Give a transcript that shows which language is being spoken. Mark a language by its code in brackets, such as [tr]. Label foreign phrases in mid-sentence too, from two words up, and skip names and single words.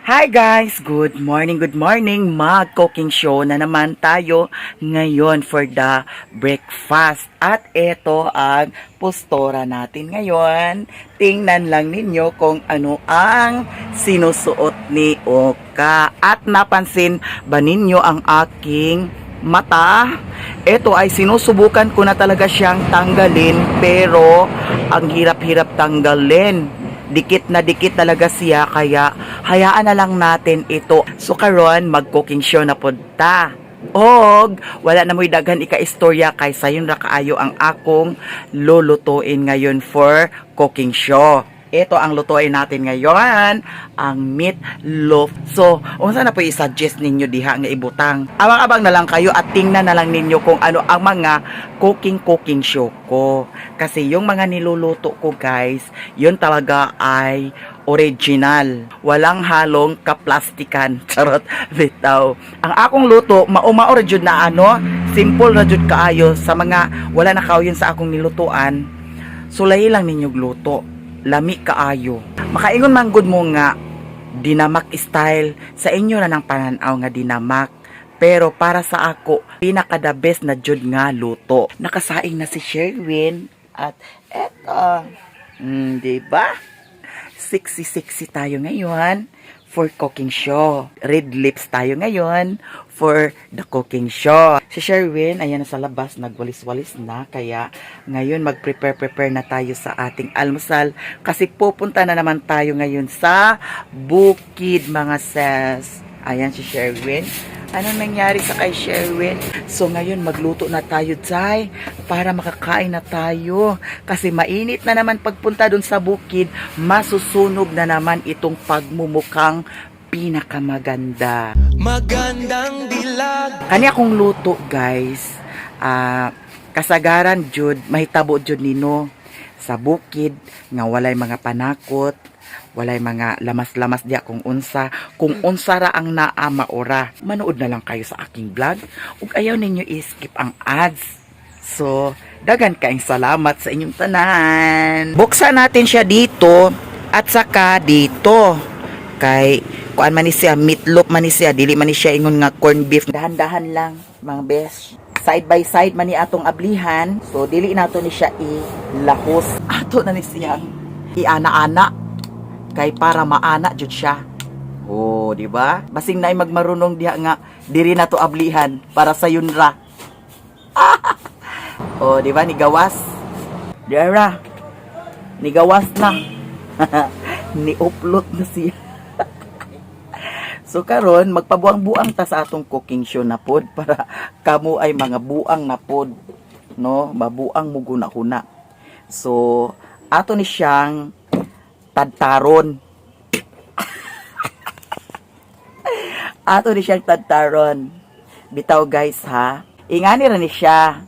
[en] Hi guys! Good morning, good morning! [tl] Mag-cooking show na naman tayo ngayon [en] for the breakfast. [tl] At ito ang postora natin ngayon. Tingnan lang ninyo kung ano ang sinusuot ni Oka. At napansin ba ninyo ang aking mata? Ito ay sinusubukan ko na talaga siyang tanggalin, pero ang hirap-hirap tanggalin. Dikit na dikit talaga siya, kaya hayaan na lang natin ito. [ceb] So karon mag-cooking show na punta. Og wala na mo'y daghan ika-istorya kay sayon ra kaayo ang akong [tl] lulutuin ngayon [en] for cooking show. [tl] Ito ang lutuin natin ngayon, ang meatloaf. [ceb] So, unsa na po i-suggest ninyo diha nga ibutang? [tl] Abang-abang na lang kayo at tingnan na lang ninyo kung ano ang mga cooking show ko. Kasi yung mga niluluto ko guys, yun talaga ay original. Walang halong kaplastikan. Charot, bitaw. [ceb] Ang akong luto, maumao ra jud na simple ra jud kaayo sa mga wala na kauyon sa akong nilutuan. Sulay lang ninyo gluto. Lami kaayo. Makaingon man gud mo nga dinamak style, sa inyo na ng pananaw nga dinamak. Pero para sa ako, pinaka [en] the best [ceb] na jud nga luto. [tl] Nakasaing na si Sherwin at eto. Diba? Sexy tayo ngayon [en] for cooking show. Red lips [tl] tayo ngayon [en] for the cooking show. [tl] Si Sherwin, ayan na sa labas, nagwalis-walis na. Kaya ngayon mag-prepare na tayo sa ating almusal. Kasi pupunta na naman tayo ngayon sa bukid mga sis. Ayan si Sherwin. Anong nangyari sa kay Sherwin? So ngayon magluto na tayo, Jai, para makakain na tayo. Kasi mainit na naman pagpunta dun sa bukid, masusunog na naman itong pagmumukhang pinakamaganda. Magandang dilag. [ceb] Kani akong luto, guys. Kasagaran jud, mahitabo jud nino sa bukid nga walay mga panakot, walay mga lamas-lamas diya kung unsa ra ang naa maora. [tl] Manood na lang kayo sa aking vlog [ceb] ug ayaw ninyo i-skip ang ads. So, dagan kaayong salamat sa inyong tanan. [tl] Buksan natin siya dito at saka dito. [ceb] Kay kuan man ni siya, meatloaf man ni siya, dili man ni siya ingon nga corn beef. Dahan-dahan lang mga besh. [en] Side by side [ceb] man ni atong ablihan. So dili nato ni siya ilahos. Ato na ni siyang iana-ana kay para maana jud siya. Oh, di ba? Basing naay magmarunong diha nga diri nato ablihan para sa yunra. Oh, di ba ni gawas? Dira. Ni gawas na. Ni upload na siya. So karon magpabuang-buang ta sa atong cooking show na pod para kamo ay mga buang na pod, no? Mabuang mo guna-huna. So ato ni siyang tadtaron. Ato ni siyang tadtaron. Bitaw guys ha. Ingani ra ni siya.